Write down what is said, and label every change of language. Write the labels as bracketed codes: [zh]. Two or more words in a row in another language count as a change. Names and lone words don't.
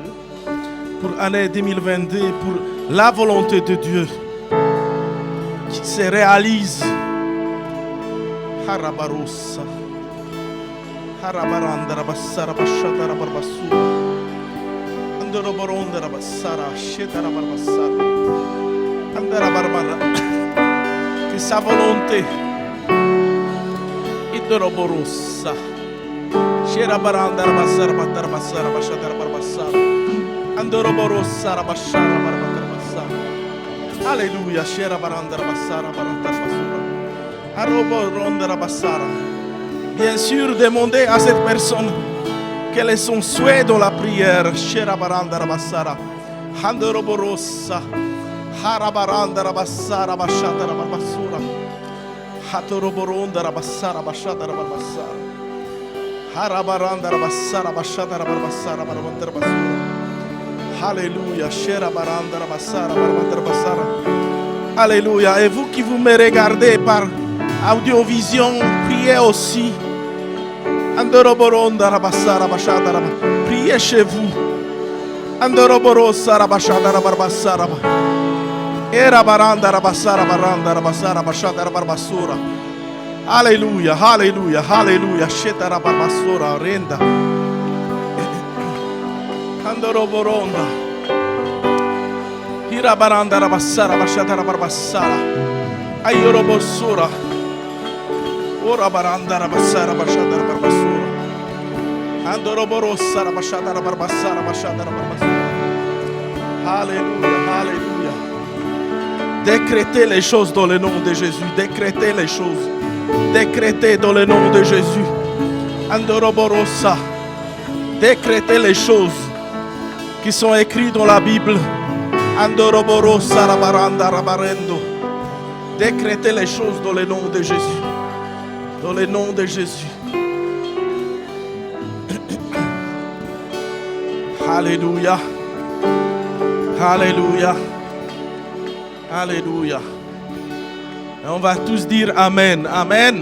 [fr] Pour l'année 2022, pour la volonté de Dieu. qui se réalise. Harabarossa. Harabaranda rabassara bashata rabarbasura. Andoroboronda rabassara sheta rabarbassara. Andara barbara. Que sa volonté. Idoroborossa. Shera baranda rabassara batarabassara bashata rabarbassara. Andoroborossa rabashara barbarabassara. Alléluia. Shera baranda rabassara barabassura. Aroboronda rabassara. Bien sûr, demandez à cette personne quel est son souhait dans la prière. Shera baranda rabassara. Handoroborossa. Harabaranda rabassara bashata rabarbassura. Hatoroboronda rabassara bashata rabarbassara. Harabaranda rabassara bashata rabarbassara barabandrabassura. Alléluia. Shera baranda rabassara barabandrabassara. Alléluia. Et vous qui vous me regardez par audiovision, priez aussi. Andoroboronda rabassara bashata raba. Priez chez vous. Andoroborossa rabashata rabarbassara. Era baranda rabassara baranda rabassara bashata rabarbassura. Alléluia, alléluia, alléluia. Sheta rabarbassura renda. Andoroboronda. Ira baranda rabassara bashata rabarbassara. Ayorobossura. Ora baranda rabassara bashata rabarbassura. Andoroborossa rabashata rabarbassara bashata rabarbassura. Alléluia, alléluia. Décrétez les choses dans le nom de Jésus. Décrétez les choses. Décrétez dans le nom de Jésus. Andoroborossa. Décrétez les choses qui sont écrites dans la Bible. Andoroborossa rabaranda rabarendo. Décrétez les choses dans le nom de Jésus. Dans le nom de Jésus. Alléluia. Alléluia. Alléluia. Et on va tous dire Amen. Amen.